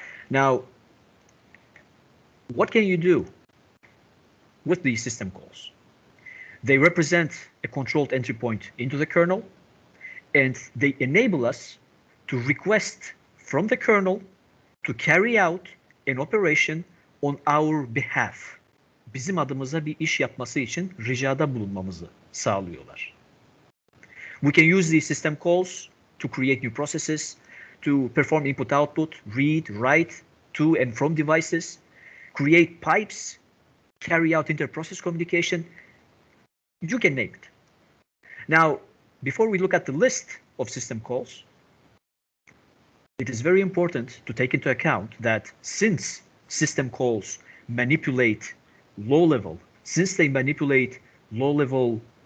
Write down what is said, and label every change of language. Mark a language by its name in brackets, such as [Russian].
[English] Now, what can you do with these system calls? They represent a controlled entry point into the kernel, and they enable us to request from the kernel to carry out an operation on our behalf. [Turkish] Bizim adımıza bir iş yapması için ricada bulunmamızı sağlıyorlar. [English] We can use these system calls to create new processes, to perform input-output, read, write to and from devices, create pipes, carry out inter-process communication. You can name it. Now, before we look at the list of system calls, it is very important to take into account that since system calls manipulate low-level, since they manipulate low-level